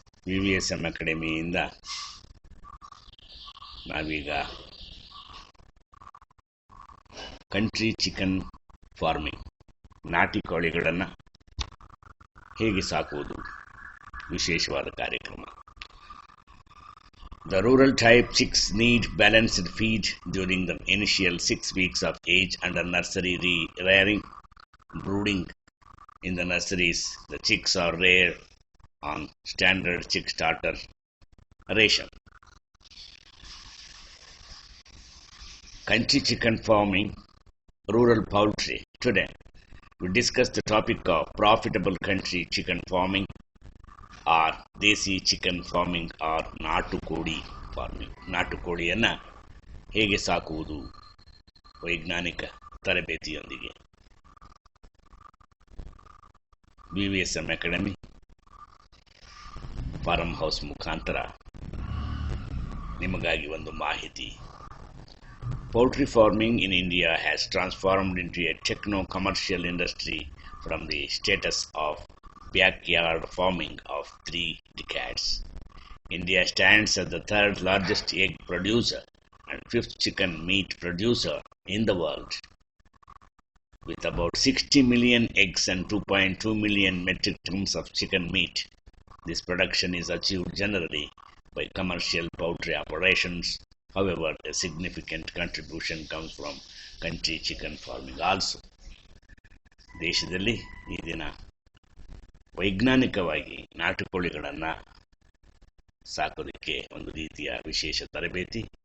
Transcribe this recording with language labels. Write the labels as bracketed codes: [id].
[kn] ವಿವಿಎಸ್ಎಂ ಅಕಾಡೆಮಿಯಿಂದ ನಾವೀಗ country chicken farming, ನಾಟಿ ಕೋಳಿಗಳನ್ನು ಹೇಗೆ ಸಾಕುವುದು ವಿಶೇಷವಾದ ಕಾರ್ಯಕ್ರಮ. [en] The rural type chicks need balanced feed during the initial 6 weeks of age under nursery rearing. Brooding in the nurseries, the chicks are reared on standard chick starter ration. Country chicken farming, rural poultry. Today, we discuss the topic of profitable country chicken farming or [kn] Desi chicken farming R ನಾಟುಕೋಳಿ farming. ನಾಟುಕೋಳಿಯನ್ನು ಹೇಗೆ ಸಾಕುವುದು ವೈಜ್ಞಾನಿಕ ತರಬೇತಿಯೊಂದಿಗೆ. ವಿವಿಎಸ್ಎಂ academy farm house ಮುಖಾಂತರ ನಿಮಗಾಗಿ ಒಂದು ಮಾಹಿತಿ. [en] Poultry farming in India has transformed into a techno-commercial industry from the status of backyard farming of 3 decades. India stands as the 3rd largest egg producer and 5th chicken meat producer in the world. With about 60 million eggs and 2.2 million metric tons of chicken meat, this production is achieved generally by commercial poultry operations. However, a significant contribution comes from country chicken farming also. [kn] ದೇಶದಲ್ಲಿ ಈ ದಿನ ವೈಜ್ಞಾನಿಕವಾಗಿ ನಾಟುಕೋಳಿಗಳನ್ನು ಸಾಕೋದಕ್ಕೆ ಒಂದು ರೀತಿಯ ವಿಶೇಷ ತರಬೇತಿ.